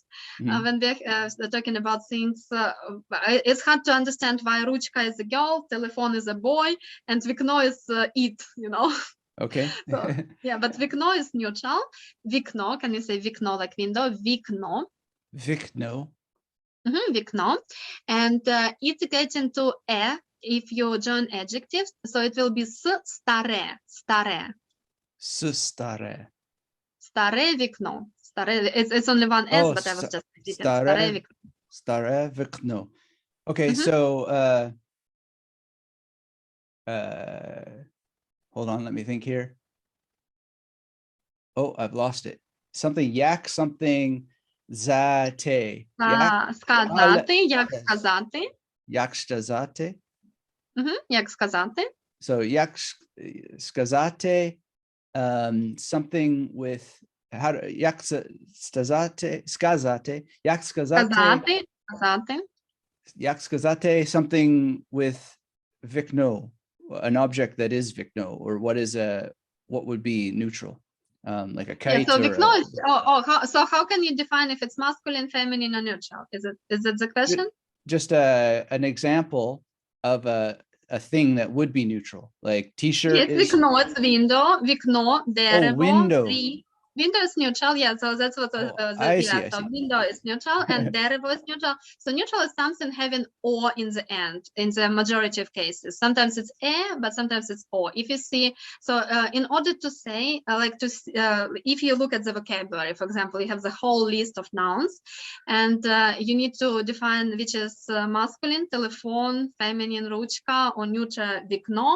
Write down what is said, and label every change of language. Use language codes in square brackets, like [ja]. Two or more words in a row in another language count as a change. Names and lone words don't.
[en] When we're talking about things, it's hard to understand why ручка is a girl, telephone is a boy, and вікно is it. You know. Okay. So, yeah, but вікно is neutral. Вікно. Can you say вікно like window? [uk] Вікно. Вікно. Вікно. [en] And it's getting to if you join adjectives, so it will be старе. [uk] Старе. Старе вікно. Старе. [en] It's only one S, but I was just repeating. [uk] Старе вікно. Старе вікно. [en] Okay, so hold on, let me think here. Oh, I've lost it. Something something Zate. [uk] Сказати, як сказати. Як сказати. Як сказати. So як сказати, [en] something with how to, [uk] як сказати, як сказати. Як сказати, [en] something with вікно, an object that is вікно, or what would be neutral. Like a kite. Yeah, so вікно is, so how can you define if it's masculine, feminine, or neutral? Is it the question? Just an example of a thing that would be neutral, like t-shirt. Yes, вікно, it's window, [uk] вікно, дерево, [en] window. tree. Window is neutral, yeah. So that's what. I see. I So see. window is neutral, and derivative is neutral. So neutral is something having or in the end, in the majority of cases. Sometimes it's but sometimes it's or. If you see, so in order to say, if you look at the vocabulary, for example, you have the whole list of nouns, and you need to define which is masculine, telephone, feminine, ruchka, or neuter, vikno.